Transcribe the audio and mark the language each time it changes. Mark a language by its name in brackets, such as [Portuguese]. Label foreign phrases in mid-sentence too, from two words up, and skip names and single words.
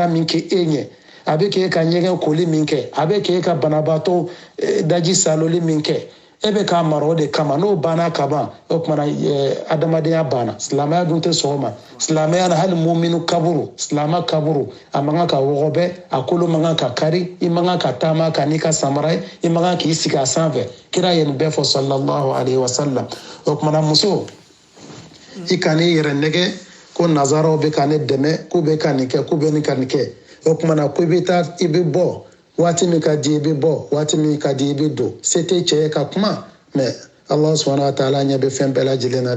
[Bambara] min kɛ e ɲɛ a bɛ k'e ka ɲɛgɛn koli min kɛ a bɛ k'e ka banabaatɔ daji saloli min kɛ e bɛ k'a mara o de kama n'o banna ka ban o tumana adamadenya banna silamɛya dun tɛ sɔn o ma silamɛya na hali muminu kaburu silamɛ kaburu a man kan ka wɔgɔbɛ a kolo man kan ka kari i man kan ka taama ka n'i ka samara ye i man kan k'i sigi a sanfɛ kira ye nin bɛɛ fɔ [Arabic] صلى الله عليه وسلم [Bambara] o tumana muso i kan'i yɛrɛ nɛgɛ ko nazaraw bɛ ka ne dɛmɛ k'u bɛ ka nin kɛ k'u bɛ nin ka nin kɛ o tumana ko i bɛ taa i bɛ bɔ waati min ka di i bɛ bɔ waati min ka di i bɛ don se tɛ cɛ ye ka kuma mais [Arabic] الله سبحانه وتعالى [Bambara] ɲɛ bɛ fɛn bɛɛ lajɛlen na